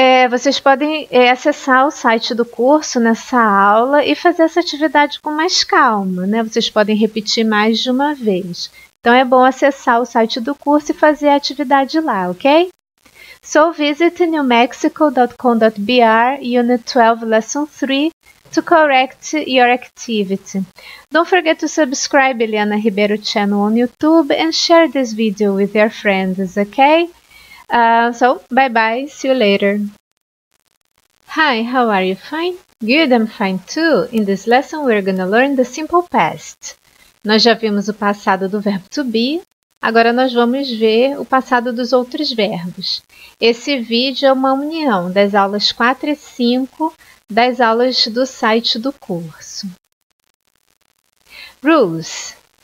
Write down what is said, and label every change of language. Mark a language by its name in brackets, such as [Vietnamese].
[Portuguese] Vocês podem acessar o site do curso nessa aula e fazer essa atividade com mais calma, né? Vocês podem repetir mais de uma vez. Então, é bom acessar o site do curso e fazer a atividade lá, ok? [English] So visit newmexico.com.br Unit 12 Lesson 3 to correct your activity. Don't forget to subscribe Eliana Ribeiro channel on YouTube and share this video with your friends, okay? So, bye-bye. See you later. Hi, how are you? Fine? Good, I'm fine too. In this lesson, we're going to learn the simple past. [Portuguese] Nós já vimos o passado do verbo to be. Agora nós vamos ver o passado dos outros verbos. Esse vídeo é uma união das aulas 4 e 5 das aulas do site do curso. Rules.